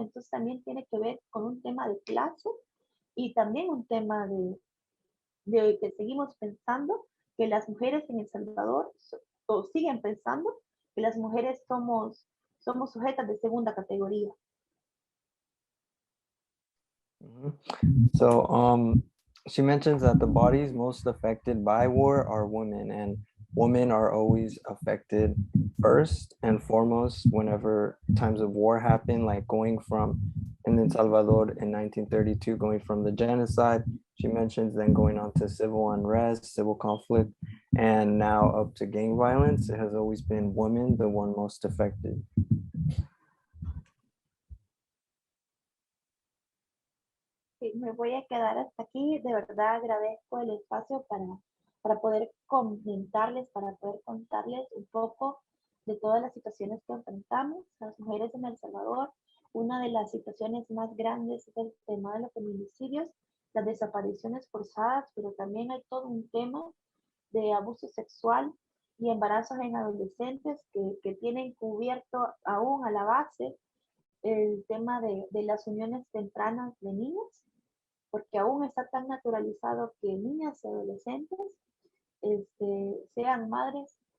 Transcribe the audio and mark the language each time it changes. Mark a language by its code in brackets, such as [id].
[es] Entonces también tiene que ver con un tema de clase y también un tema de que seguimos pensando que las mujeres en El Salvador, o siguen pensando que las mujeres somos sujetas de segunda categoría. [en] So she mentions that the bodies most affected by war are women, and women are always affected first and foremost whenever times of war happen, like going from in El Salvador in 1932, going from the genocide. She mentions then going on to civil unrest, civil conflict, and now up to gang violence. It has always been women the one most affected. [es] Sí, me voy a quedar hasta aquí. De verdad agradezco el espacio para poder comentarles, para poder contarles un poco de todas las situaciones que enfrentamos las mujeres en El Salvador. Una de las situaciones más grandes es el tema de los feminicidios, las desapariciones forzadas, pero también hay todo un tema de abuso sexual y embarazos en adolescentes que tienen cubierto aún a la base el tema de las uniones tempranas de niños, porque aún está tan naturalizado que niñas y adolescentes sean madres.